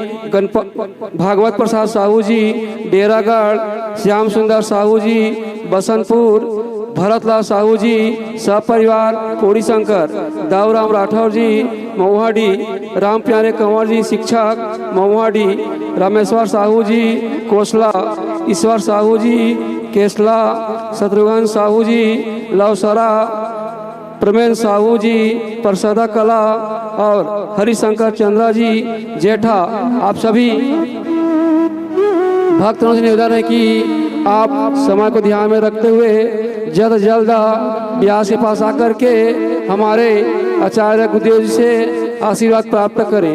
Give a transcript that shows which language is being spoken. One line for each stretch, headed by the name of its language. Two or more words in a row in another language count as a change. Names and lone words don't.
Hindi: भागवत प्रसाद साहू जी डेरागढ़, श्याम सुंदर साहू जी बसंतपुर, भरतलाल साहू जी सपरिवार कोड़ी शंकर, दाऊराम राठौर जी मोहाडी, राम प्यारे कंवर जी शिक्षक मोहाडी, रामेश्वर साहू जी कोसला, ईश्वर साहू जी केसला, शत्रुघ्न साहू जी लवसरा, प्रमेन साहू जी प्रसादा कला और हरिशंकर चंद्रा जी जेठा। आप सभी भक्तों से निवेदन है कि आप समय को ध्यान में रखते हुए जल्द जल्द व्यास के पास आकर के हमारे आचार्य गुरुदेव जी से आशीर्वाद प्राप्त करें।